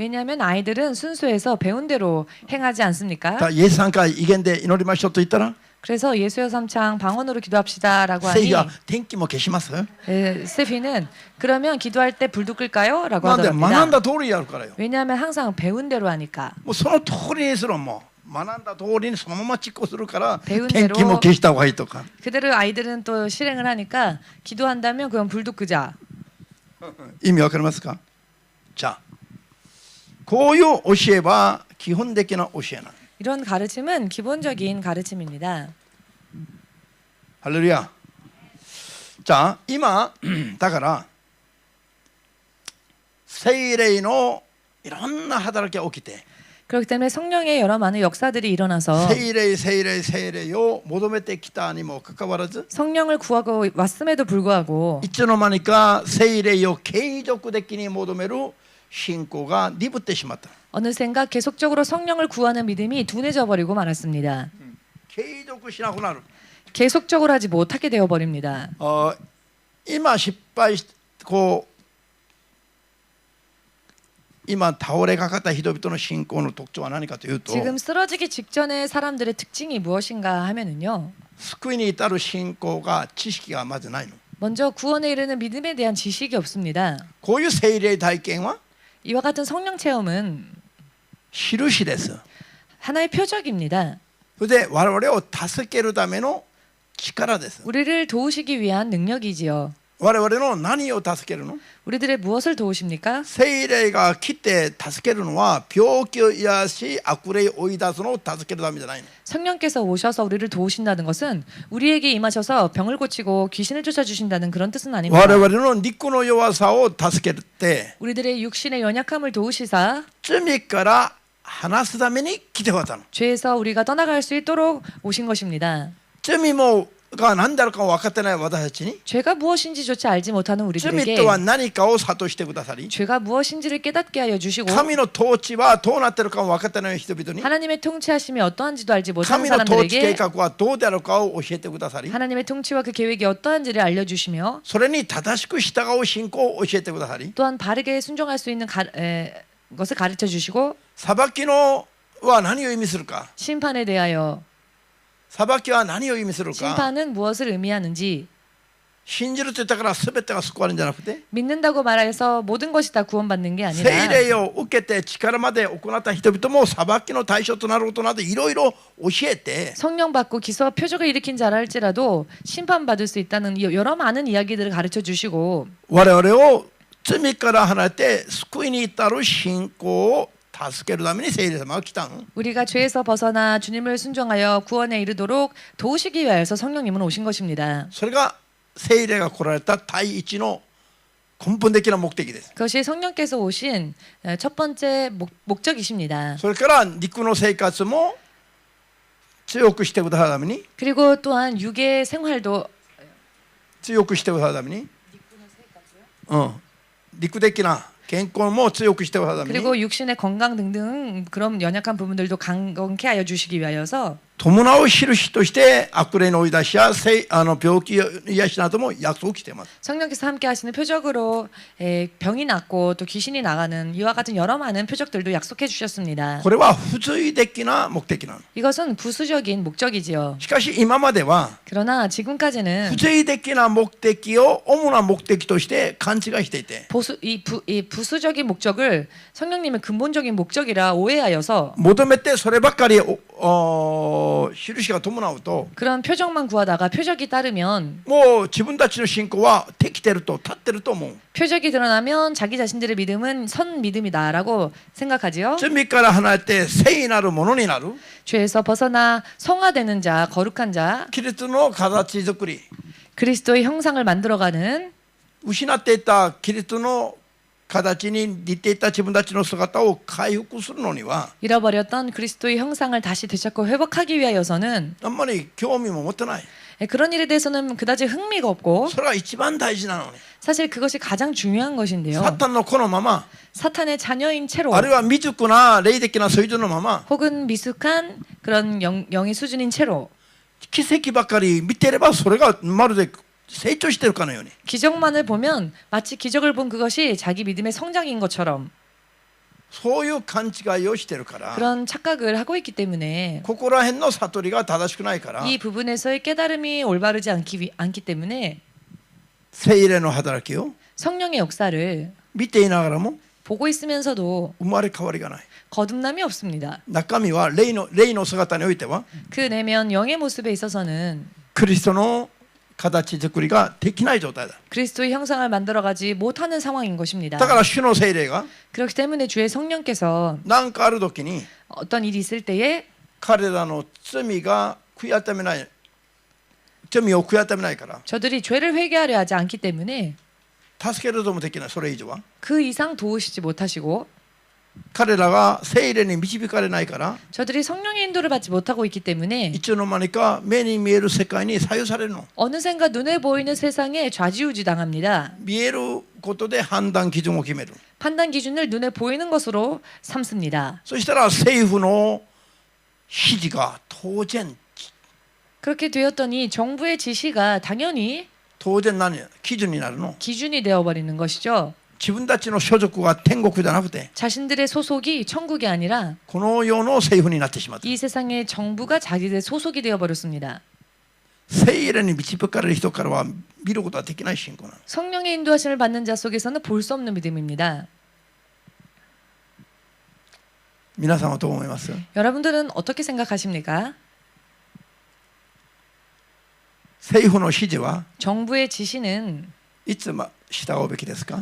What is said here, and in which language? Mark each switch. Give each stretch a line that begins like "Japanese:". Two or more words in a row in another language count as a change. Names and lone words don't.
Korean: 왜냐하면 아이들은 순수해서 배운 대로 행하지 않습니까?
Japanese: だからイエスさんから威厳で祈りましょうと言ったら
Korean: 그래서 예수여 삼창 방언으로 기도합시다라고
Japanese: 聖
Korean: 하니
Japanese: が天気も消します。
Korean: 스테피는 그러면 기도할 때 불도 끌까요? 라고
Japanese: なんで学ん
Korean: 하더랍니다.
Japanese: だ通りやるからよ。
Korean: 왜냐하면 항상 배운 대로 하니까.
Japanese: もうその通りにするもう学んだ通りにそのまま実行するから
Korean: 배운
Japanese: 天
Korean: 대로
Japanese: 気も消した方がいいとか
Korean: 그대로 아이들은 또 실행을 하니까 기도한다면 그건 불도 끄자.
Japanese: 意味わかりますか。じゃあこういう教えは基本的な教えなの。
Korean: 이런 가르침은 기본적인 가르침입니다.
Japanese: ハレルヤ。じゃあ今だから聖霊のいろんな働きが起きて
Korean: 그렇기 때문에 성령의 여러 많은 역사들이 일어나서
Japanese: 聖霊を求めてきたにもかかわらず
Korean: 성령을 구하고 왔음에도 불구하고
Japanese: いつの間にか聖霊を継続的に求める信仰が鈍ってしまった。
Korean: 어느샌가 계속적으로 성령을 구하는 믿음이 둔해져 버리고 말았습니다.
Japanese: 継続しなくなる。
Korean: 계속적으로 하지 못하게 되어 버립니다.
Japanese: 今失敗しこう今倒れかかった人々の信仰の特徴は何かというと
Korean: 지금 쓰러지기 직전의 사람들의 특징이 무엇인가 하면은요.
Japanese: 救いに至る信仰が知識がまずないの。
Korean: 먼저 구원에 이르는 믿음에 대한 지식이 없습니다.
Japanese: こういう聖霊体験は
Korean: 이와 같은 성령 체험은
Japanese: 印です。
Korean: 하나의 표적입니다.
Japanese: それで我々を助けるための力です。
Korean: 우리를 도우시기 위한 능력이지요.
Japanese: 我々の何を助けるの。
Korean: 우리들의 무엇을 도우십니까?
Japanese: 聖霊が来て助けるのは病気を癒し悪霊を追い出すのを助けるためじゃないの。
Korean: 성령께서 오셔서 우리를 도우신다는 것은 우리에게 임하셔서 병을 고치고 귀신을 쫓아주신다는 그런 뜻은 아닙니다.
Japanese: 我々の肉の弱さを助けて
Korean: 우리들의 육신의 연약함을 도우시사
Japanese: 罪から離すために来てくださったの。
Korean: 죄에서 우리가 떠나갈 수 있도록 오신 것입니다.
Japanese: 罪が何であるか分かってない私たちに
Korean: 죄가 무엇인지조차 알지 못하는
Japanese: 罪
Korean: 우리들에게
Japanese: とは何かを諭してくださり
Korean: 죄가 무엇인지를 깨닫게 하여 주시고
Japanese: 神の統治はどうなっているかも分かってない人々に
Korean: 하나님의 통치하심이 어떠한지도 알지 못하는
Japanese: 神の統治計
Korean: 사람들에게
Japanese: 画はどうであるかを教えてくださり
Korean: 하나님의 통치와 그 계획이 어떠한지를 알려주시며
Japanese: それに正しく従う信仰を教えてくださり
Korean: 또한 바르게 순종할 수 있는 것을 가르쳐 주시고
Japanese: 裁きのは何を意味するか
Korean: 심판에 대하여
Japanese: 裁きは何を意味するか
Korean: 심판은 무엇을 의미하는지
Japanese: 信じると言ったから全てが救われるんじゃなくて
Korean: 믿는다고 말해서 모든 것이 다 구원받는 게
Japanese: 聖
Korean: 아니라
Japanese: 霊を受けて力まで行った人々も裁きの対象となることなどいろいろ教えて
Korean: 성령 받고 기서와 표적을 일으킨 자라 할지라도 심판받을 수 있다는 여러 많은 이야기들을 가르쳐 주시고
Japanese: 我々を罪から離れて救いに至る信仰を助けるために聖霊様が来たの。
Korean: 우리가 죄에서 벗어나 주님을 순종하여 구원에 이르도록 도우시기 위하여서 성령님은 오신 것입니다.
Japanese: それが聖霊が来られた第一の根本的な目的です。
Korean: 그것이 성령께서 오신 첫 번째 목적이십니다.
Japanese: それから肉の生活も強くしてくださるために
Korean: 그리고 또한 육의 생활도
Japanese: 強くしてくださるために、肉的な健康も強くしてくださるために
Korean: 그리고 육신의 건강 등등 그런 연약한 부분들도 강건케 하여 주시기 위하여서
Japanese: 伴う印として悪霊の追い出しや病気癒しなども約束しています。
Korean: 성령께서 함께 하시는 표적으로 병이 낫고 또 귀신이 나가는 이와 같은 여러 많은 표적들도 약속해 주셨습니다.
Japanese: これは不随的な目的なの。
Korean: 이것은 부수적인 목적이지요.
Japanese: しかし今までは
Korean: 그러나 지금까지는
Japanese: 不随的な目的を主な目的として勘違いしていて
Korean: 이 부수적인 목적을 성령님의 근본적인 목적이라 오해하여서
Japanese: 求めてそればっかり印が伴うと
Korean: 그런 표적만 구하다가 표적이 따르면
Japanese: もう自分たちの信仰はできてると立ってると思う。
Korean: 표적이 드러나면 자기 자신들의 믿음은 선 믿음이다라고 생각하지요.
Japanese: 罪から離れて聖なるものになる
Korean: 죄에서 벗어나 성화되는 자, 거룩한 자,
Japanese: キリストの形作り
Korean: 그리스도의 형상을 만들어가는
Japanese: 失っていたキリストの形に似ていた自分たちの姿を回復するのには
Korean: 잃어버렸던 그리스도의 형상을 다시 되찾고 회복하기 위하여서는
Japanese: あんまり興味も持ってない。
Korean: 그런 일에 대해서는 그다지 흥미가 없고
Japanese: それが一番大事なのに
Korean: 사실 그것이 가장 중요한 것인데요.
Japanese: サタンの子のまま
Korean: 사탄의 자녀인 채로
Japanese: あるいは未熟な霊的な水準のまま
Korean: 혹은 미숙한 그런 영의 수준인 채로
Japanese: 奇跡ばかり見てればそれがまるで成長してるかのように
Korean: 기적만을 보면 마치 기적을 본 그것이 자기 믿음의 성장인 것처럼
Japanese: そういう勘違いをしてるから
Korean: 그런 착각을 하고 있기 때문에
Japanese: ここら辺の悟りが正しくないから
Korean: 이 부분에서의 깨달음이 올바르지 않기 때문에
Japanese: 聖霊の働きを
Korean: 성령의 역사를
Japanese: 見ていながらも
Korean: 보고 있으면서도
Japanese: 生まれ変わりがない。
Korean: 거듭남이 없습니다.
Japanese: 中身は霊の姿においては
Korean: 그 내면 영의 모습에 있어서는
Japanese: キリストの形作りができない状態だ。
Korean: 그리스도의 형상을 만들어가지 못하는 상황인 것입니다.
Japanese: だから主の聖霊が
Korean: 그렇기 때문에 주의 성령께서
Japanese: 何かある時に
Korean: 어떤 일이 있을 때에
Japanese: 彼らの罪が悔い改めない罪を悔い改めないから
Korean: 저들이 죄를 회개하려 하지 않기 때문에
Japanese: 助けることもできない。それ以上は
Korean: 그 이상 도우시지 못하시고
Japanese: 彼らが聖霊に導かれないから
Korean: 저들이 성령의 인도를 받지 못하고 있기 때문에
Japanese: いつの間にか目に見える世界に左右されるの。
Korean: 어느샌가 눈에 보이는 세상에 좌지우지 당합니다.
Japanese: 見えることで判断基準を決める。
Korean: 판단 기준을 눈에 보이는 것으로 삼습니다.
Japanese: そしたら政府の指示が当然
Korean: 그렇게 되었더니 정부의 지시가 당연히
Japanese: 何基準になるの。
Korean: 기준이 되어버리는 것이죠.
Japanese: 自分たちの所属が天国じゃなくて
Korean: 자신들의 소속이 천국이 아니라
Japanese: この世の政府になってしまった。
Korean: 이 세상의 정부가 자기들의 소속이 되어버렸습니다.
Japanese: 聖霊に導かれる人からは見ることはできない信仰なの。
Korean: 성령의 인도하심을 받는 자 속에서는 볼 수 없는 믿음입니다.
Japanese: 皆さんはどう思います？
Korean: 여러분들은 어떻게 생각하십니까?
Japanese: 政府の指示は
Korean: 정부의 지시는
Japanese: いつ従うべきですか？